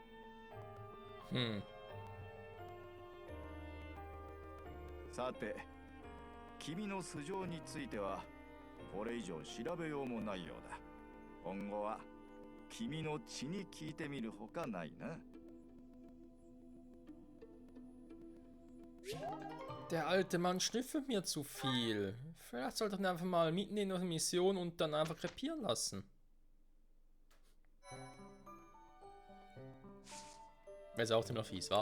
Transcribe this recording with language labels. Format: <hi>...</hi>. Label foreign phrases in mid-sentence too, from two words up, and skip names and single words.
<ja>さて、君の素性についてはこれ以上調べようもないようだ。今後は君の血に聞いてみるほかないな。</ja> <de>Der alte Mann schnüffelt mir zu viel. Vielleicht sollte ich ihn einfach mal mitnehmen auf eine Mission und dann einfach krepieren lassen. Wäre es auch ziemlich fies, war?</de>